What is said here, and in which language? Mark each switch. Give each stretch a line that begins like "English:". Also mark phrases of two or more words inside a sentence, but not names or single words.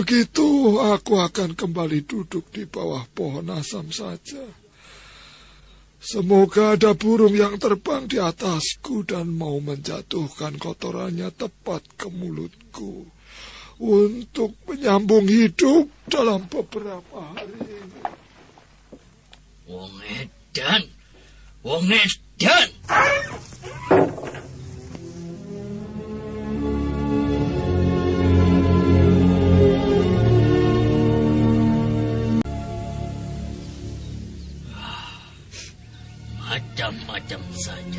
Indonesian: Begitu, aku akan kembali duduk di bawah pohon asam saja. Semoga ada burung yang terbang di atasku dan mau menjatuhkan kotorannya tepat ke mulutku untuk menyambung hidup dalam beberapa hari ini.
Javanese: Wong edan. Wong edan.
Indonesian: Macam-macam saja.